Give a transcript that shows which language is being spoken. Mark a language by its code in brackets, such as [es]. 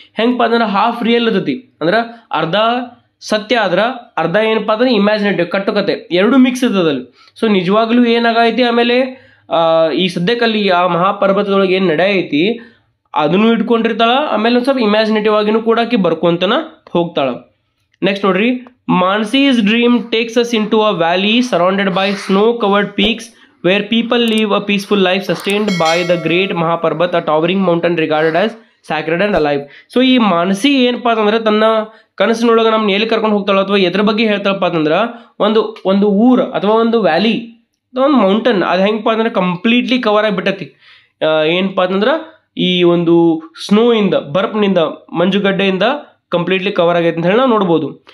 [kn] ಹೆಂಗಪ್ಪ ಅಂದ್ರೆ half real ಇರ್ತೈತಿ, ಅಂದ್ರೆ ಅರ್ಧ ಸತ್ಯ ಆದ್ರೆ ಅರ್ಧ ಏನಪ್ಪ ಅಂದ್ರೆ ಇಮ್ಯಾಜಿನೇಟಿವ್ ಕಟ್ಟುಕತೆ, ಎರಡು ಮಿಕ್ಸ್ ಇರ್ತದಲ್ಲಿ. ಸೊ ನಿಜವಾಗ್ಲೂ ಏನಾಗೈತಿ, ಆಮೇಲೆ ಈ ಸದ್ಯಕ್ಕಲ್ಲಿ ಆ ಮಹಾಪರ್ವತದೊಳಗೆ ಏನು ನಡೆಯೈತಿ ಅದನ್ನು ಇಟ್ಕೊಂಡಿರ್ತಾಳ. ಆಮೇಲೆ ಒಂದು ಸ್ವಲ್ಪ ಇಮ್ಯಾಜಿನೇಟಿವ್ ಆಗಿನೂ ಕೂಡ ಆಕಿ ಬರ್ಕೊಂತನ ಹೋಗ್ತಾಳ. ನೆಕ್ಸ್ಟ್ ನೋಡ್ರಿ [en] Mansi's dream takes us into a valley surrounded by snow-covered peaks where people live a peaceful life sustained by the great Mahaparbat, a towering mountain regarded as sacred and alive. [kn] So ಈ ಮಾನಸಿ ಏನಪ್ಪಾ ಅಂತಂದ್ರೆ ತನ್ನ ಕನಸಿನೊಳಗೆ ನಮ್ನ ಎಲ್ಲಿ ಕರ್ಕೊಂಡು ಹೋಗ್ತಾಳ ಅಥವಾ ಎದ್ರ ಬಗ್ಗೆ ಹೇಳ್ತಾಳಪ್ಪ ಅಂತಂದ್ರೆ ಒಂದು ಊರು ಅಥವಾ ಒಂದು ವ್ಯಾಲಿ ಒಂದು ಮೌಂಟನ್ ಅದು ಹೆಂಗಪ್ಪ ಅಂದ್ರೆ ಕಂಪ್ಲೀಟ್ಲಿ ಕವರ್ ಆಗಿಬಿಟ್ಟತಿ. ಏನಪ್ಪಾ ಅಂತಂದ್ರೆ ಈ ಒಂದು ಸ್ನೋ ಇಂದ ಬರ್ಫ್ನಿಂದ ಮಂಜುಗಡ್ಡೆಯಿಂದ ಕಂಪ್ಲೀಟ್ಲಿ ಕವರ್ ಆಗೈತೆ ಅಂತ ಹೇಳಿ ನಾವು ನೋಡ್ಬೋದು.